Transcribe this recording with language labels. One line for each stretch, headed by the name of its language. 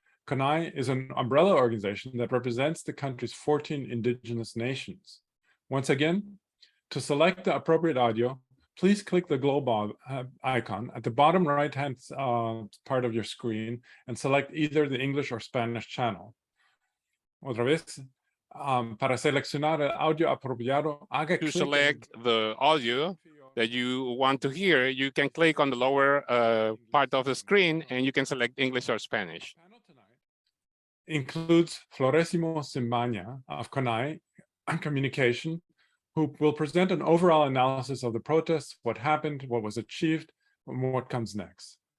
English: CONAI is an umbrella organization that represents the country's 14 indigenous nations. Once again, to select the appropriate audio, please click the globe icon at the bottom right-hand part of your screen and select either the English or Spanish channel.
Spanish: Otra vez, para seleccionar el audio apropiado, haga
English: To
Spanish: clic
English: select the audio that you want to hear, you can click on the lower part of the screen and you can select English or Spanish. Panel tonight includes Floresimo Simbaña of CONAI Communication, who will present an overall analysis of the protests, what happened, what was achieved, and what comes next.